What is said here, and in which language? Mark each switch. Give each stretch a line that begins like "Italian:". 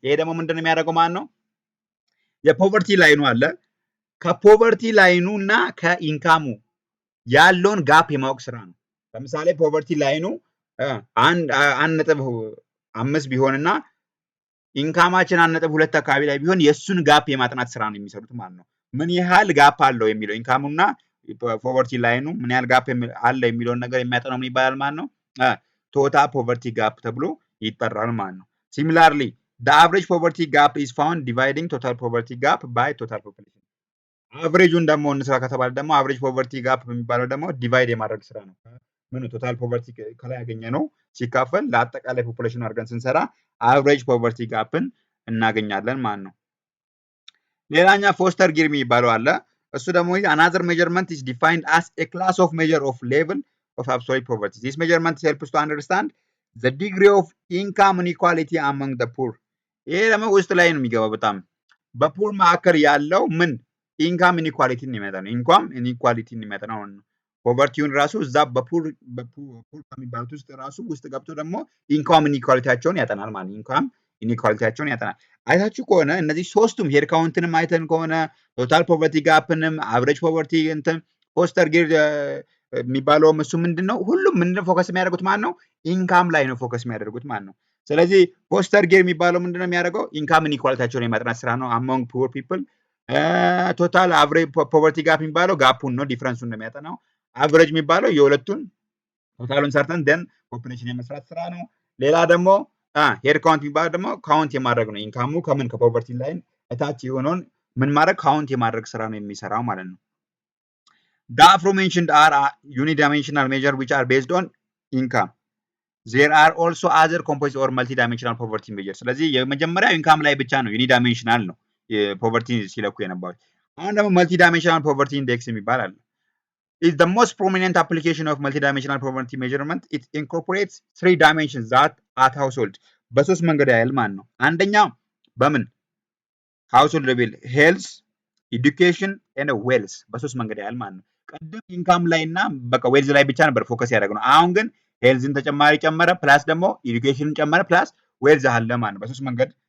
Amharic: ይሄ ደግሞ ምንድነው የሚያደርገው ማለት ነው? የፖቨርቲ ላይኑ አለ። ከፖቨርቲ ላይኑ እና ከኢንካሙ ያለውን ጋፕ የማወቅ ስራ ነው። ለምሳሌ ፖቨርቲ ላይኑ 1.5 ቢሆንና ኢንካማችን 1.2 አካባቢ ላይ ቢሆን የሱን ጋፕ የማጥናት ስራ ነው የሚሰሩት ማለት ነው። ምን ያህል ጋፕ አለው የሚለው ኢንካሙና ፖቨርቲ ላይኑ ምን ያህል ጋፕ አለ የሚለውን ነገር የሚያጠናው ምን ይባላል ማለት ነው? ቶታል ፖቨርቲ ጋፕ ተብሎ ይጠራል ማለት ነው። ሲሚላርሊ
English: the average poverty gap is found dividing total poverty gap by total population.
Amharic: አቨሬጁን ደግሞ እንስራ ከተባለ ደግሞ አቨሬጅ ፖቨርቲ ጋፕ የሚባለው ደግሞ ዲቫይድ የማድረግ ስራ ነው። ምን ቶታል ፖቨርቲ ከላይ ያገኘ ነው ሲካፈል ለአጠቃላይ ፖፑሌሽን አድርገን ስንሰራ አቨሬጅ ፖቨርቲ ጋፕን እናገኛለን ማለት ነው። ሌላኛ ፎስተር ጊር የሚባለው አለ። እሱ ደግሞ
English: another measurement is defined as a class of measure of level of absolute poverty. This measurement helps to understand the degree of income inequality among the poor.
Amharic: ይሄ ደግሞ ውስጥ ላይ ነው የሚገባው። በጣም በፑር መካከል ያለው ምን ኢንካም ኢኒኳሊቲን የሚመጣ ነው። ኢንካም ኢኒኳሊቲን የሚመጣ ነው። ፖቨርቲውን ራሱ እዛ በፑር ከሚባሉት ውስጥ ራሱ ውስጥ ገብቶ ደግሞ ኢንካም ኢኒኳሊቲያቸውን ያጠናል ማለት ኢንካም ኢኒኳሊቲያቸውን ያጠናል። አይታችሁ ከሆነ እነዚህ ሶስቱም ሄድ ካውንትንም አይተን ከሆነ ቶታል ፖቨርቲ ጋፕንም አቨሬጅ ፖቨርቲ እንትን ፎስተር ጊር የሚባለውም እሱ ምንድነው ሁሉም ምንድነው ፎከስ የሚያደርጉት ማለት ነው ኢንካም ላይ ነው ፎከስ የሚያደርጉት ማለት ነው። ስለዚህ ፎስተር ጊር የሚባለው ምንድነው የሚያደርገው ኢንካም ኢኒኳሊቲያቸውን የማጥናት ስራ ነው አሞንግ ፑር ፒፕል። ቶታል አቨሬጅ ፖቨርቲ ጋፕ የሚባለው ጋፑን ነው ዲፍረንሱን ነው የሚያጠናው። አቨሬጅ የሚባለው የሁለቱን ቶታሉን ሰርተን ደን ፖፑሌሽን የመስራት ስራ ነው። ሌላ ደግሞ ሄድ ካውንት የሚባለው ደግሞ ካውንት የማድረግ ነው። ኢንካሙ ከምን ከፖቨርቲ ላይን እታች የሆነውን ምን ማድረግ ካውንት የማድረግ ስራ ነው የሚሰራው ማለት ነው።
English: The aforementioned are unidimensional measures which are based on income. There are also other composite or multidimensional poverty measures.
Amharic: ስለዚህ የመጀመሪያው ኢንካም ላይ ብቻ ነው ዩኒዳይሜንሽናል ነው ፖቨርቲ ሲለኩ የነበሩት። አሁን ደግሞ መልቲዳይሜንሽናል ፖቨርቲ ኢንዴክስ የሚባል አለ።
English: Is the most prominent application of multidimensional poverty measurement. It incorporates 3 dimensions that at household
Amharic: በሶስት መንገድ ያህል ማለት ነው። አንደኛው በምን
English: household level health, education and wealth
Amharic: በሶስት መንገድ ያህል ማለት ነው። ቀደም ኢንካም ላይ እና በቃ ዌልዝ ላይ ብቻ ነበር ፎከስ ያደረግነው። አሁን ግን ሄልዝን ተጨማሪ ጨመረ ፕላስ ደግሞ ኤዱኬሽንን ጨመረ ፕላስ ዌልዝ አለ ማለት ነው። በሶስት መንገድ